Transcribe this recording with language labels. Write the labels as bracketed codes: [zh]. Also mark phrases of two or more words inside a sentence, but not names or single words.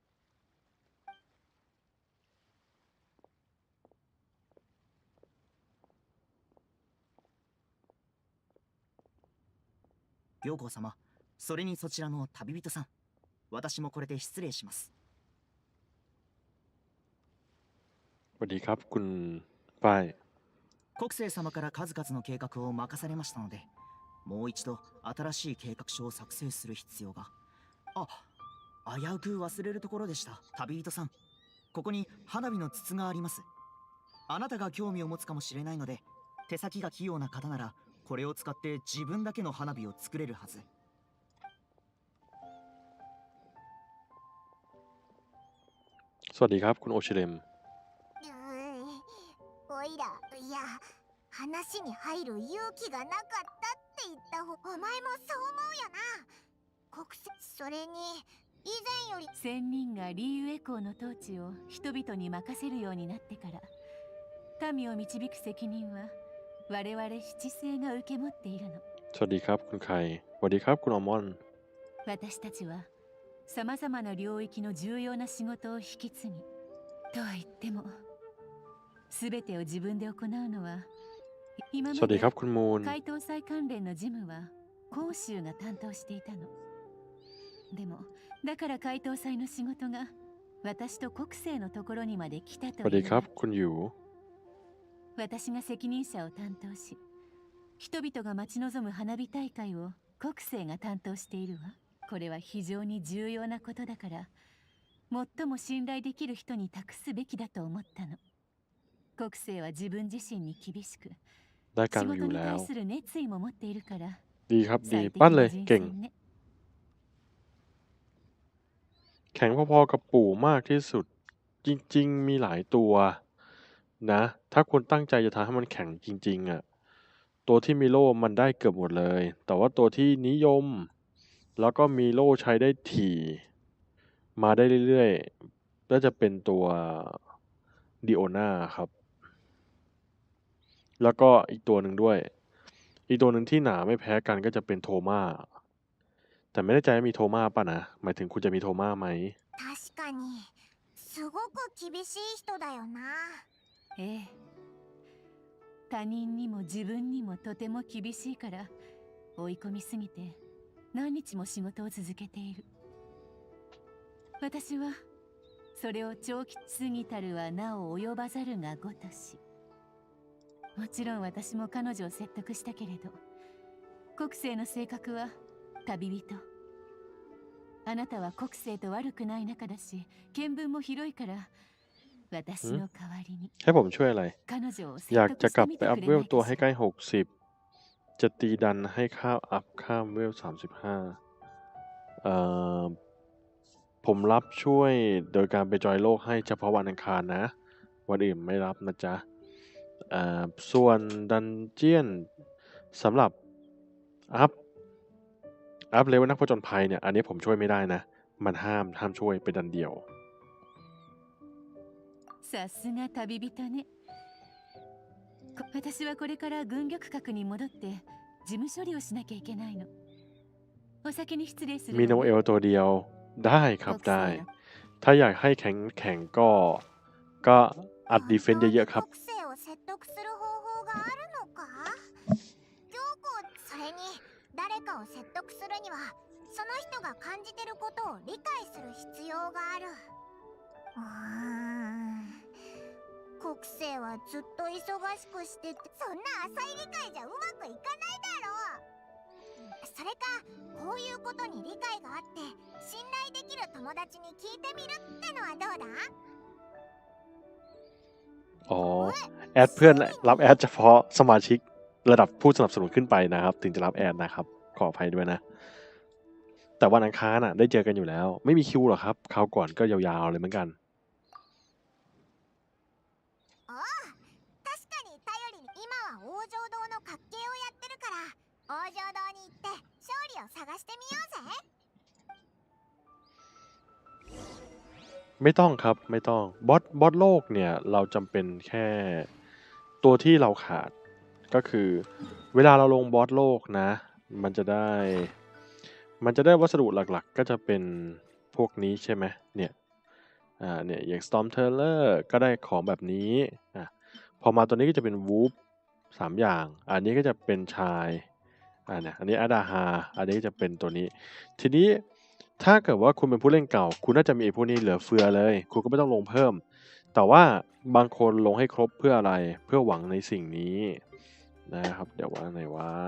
[ja] 行幸様、それにそちらの旅人さん、私もこれで失礼します。 [th] สวัสดีครับคุณฝ้าย [ja] 国政様から数々の計画を任されましたので、もう一度新しい計画書を作成する必要が。危うく忘れるところでした。旅人さん、ここに花火の筒があります。あなたが興味を持つかもしれないので、手先が器用な方ならこれを使って自分だけの花火を作れるはず。 [th] สวัสดีครับคุณโอชิเลม [ja] おいら、いや、話に入る勇気がなかったって言った方、お前もそう思うよな。それに以前より仙人がリーウェ公の統治を人々に任せるようになってから民を導く責任は我々七星が受け持っているの。 [th] สวัสดีครับคุณไคสวัสดีครับคุณอัลมอนด์ [ja] 私たちはさまざまな領域の重要な仕事を引き継ぎ、とは言っても全てを自分で行うのは、今ま [th] สวัสดี [ja] で [th] ครับคุณมูน [ja] 解答祭関連の事務は甲州が担当していたの。でもだから解答祭の仕事が私と国政のところにまで来た [th] ส [ja] と [th] วัสดี [ja] いうわ。 [th] ครับคุณหยู [ja] 私が責任者を担当し、人々が待ち望む花火大会を国政が担当しているわ。これは非常に重要なことだから、最も信頼できる人に託すべきだと思ったの。国政は自分自身に厳しく、 [th] ได้กา [ja] 仕 [th] รอยู่ [ja] 事に [th] แล้ว [ja] 対する熱意も持っているから、 [th] ดีครับดี [ja] 最適 [th] ปั้นเลย [ja] な人 [th] เก่ง [ja] 選ね。 [th] แข็งพอๆกับปู่มากที่สุด จริงๆมีหลายตัวนะ ถ้าคุณตั้งใจจะทำให้มันแข็งจริงๆอ่ะ ตัวที่มีโล่มันได้เกือบหมดเลย แต่ว่าตัวที่นิยม แล้วก็มีโล่ใช้ได้ถี่มาได้เรื่อยๆก็จะเป็นตัวดิโอนาครับ แล้วก็อีกตัวหนึ่งด้วย อีกตัวหนึ่งที่หนาไม่แพ้กันก็จะเป็นโทมาแต่ไม่แน่ใจว่ามีโทมาป่ะนะ หมายถึงคุณจะมีโทมาไหม [ja] 確かにすごく厳しい人だよな。ええ、他人にも自分にもとても厳しいから、追い込みすぎて何日も仕事を続けている。私はそれを長期過ぎたるはなお及ばざるがごとし。もちろん私も彼女を説得したけれど、国政の性格は旅人。あなたは国政と悪くない仲だし、見聞も広いから、私の代わりに [th] ให้ผมช่วยอะไร [ja] 彼女を [th] อยาก [ja] 説 [th] จะ [ja] 得し [th] กลั [ja] て [th] บ [ja] み [th] ไป [ja] て [th] อั [ja] く [th] พ [ja] れ [th] เว [ja] な [th] ล [ja] い [th] ตัว [ja] か [th] ให้ [ja] し [th] ใกล้ [ja] ら。 [th] 60 จะตีดันให้ข้าวอัพข้ามเวล35ผมรับช่วยโดยการไปจอยโลกให้เฉพาะวันอังคารนะ วันอื่นไม่รับนะจ๊ะส่วนดันเจียนสำหรับอัพเลเวลนักผจญภัยเนี่ย อันนี้ผมช่วยไม่ได้นะ มันห้ามช่วยเป็นดันเดียว [ja] さすが旅人ね。私はこれから軍玉閣に戻って事務処理をしなきゃいけないの。お先に失礼する [th] มีโนเอลตัวเดียวได้ครับได้ ถ้าอยากให้แข็งก็อัดดีเฟนต์เยอะๆครับ [ja] 国政を説得する方法があるのか？教皇、それに誰かを説得するにはその人が感じてることを理解する必要がある。国政はずっと忙しくしてて、そんな浅い理解じゃうまくいかないだろう。それかこういうことに理解があって信頼できる友達に聞いてみるってのはどうだ？ [th] อ๋อแอดเพื่อนรับแอดเฉพาะสมาชิกระดับผู้สนับสนุนขึ้นไปนะครับถึงจะรับแอดนะครับขออภัยด้วยนะแต่วันอังคารได้เจอกันอยู่แล้วไม่มีคิวหรอกครับคราวก่อนก็ยาวๆเลยเหมือนกัน [ja] 確かに頼りに今は王城堂の活系をやってるから王城堂に行って勝利を探してみようぜ。 [th] ไม่ต้องครับไม่ต้องบอสโลกเนี่ยเราจำเป็นแค่ตัวที่เราขาดก็คือเวลาเราลงบอสโลกนะมัน จะได้วัสดุหลักๆก็จะเป็นพวกนี้ใช่ไหมเนี่ยอย่าง Storm Teller ก็ได้ของแบบนี้พอมาตัวนี้ก็จะเป็นวูฟ3อย่างอันนี้ก็จะเป็นชายเนี่ยอันนี้อาดาฮาอันนี้ก็จะเป็นตัวนี้ทีนี้ถ้าเกิดว่าคุณเป็นผู้เล่นเก่าคุณน่าจะมีไอ้พวกนี้เหลือเฟือเลยคุณก็ไม่ต้องลงเพิ่มแต่ว่าบางคนลงให้ครบเพื่ออะไรเพื่อหวังในสิ่งนี้นะครับเดี๋ยวว่าไหนว่า